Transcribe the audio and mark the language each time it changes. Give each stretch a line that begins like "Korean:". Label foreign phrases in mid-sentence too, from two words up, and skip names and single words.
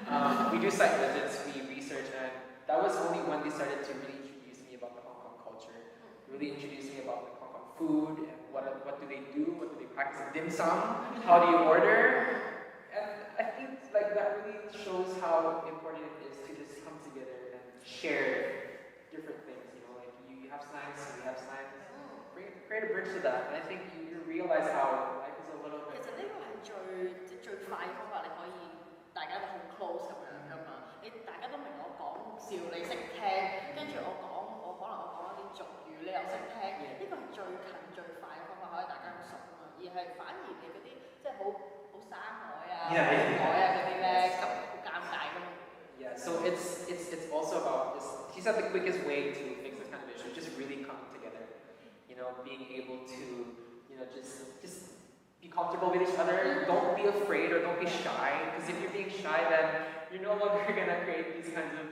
English: We do site visits, we research, and that was only when they started to really introduce me about the Hong Kong culture, really introduce me about the Hong Kong food, and what do they do, what do they practice in dim sum, how do you order, and I think like that really shows how important it is to just come together and share different things, like you have slangs, we have slangs, create a bridge to that, and I think you realize how life is a little bit.
Cantonese: 其實呢個係最快嘅方法，你可以大家都好 close 咁樣噶嘛，大家都明我講笑，你識聽，跟住我可能講一啲俗語，你又識聽，呢個係最近最快嘅方法，可以大家好熟啊嘛，而係反而你嗰啲即係好生海啊、海啊嗰啲咧，咁好尷尬噶嘛。
English: Yeah, so it's also about this. She said the quickest way to fix this kind of issue is just really coming together. Being able to, just be comfortable with each other. Don't be afraid or don't be shy. Because if you're being shy, then you're no longer gonna create these kinds of.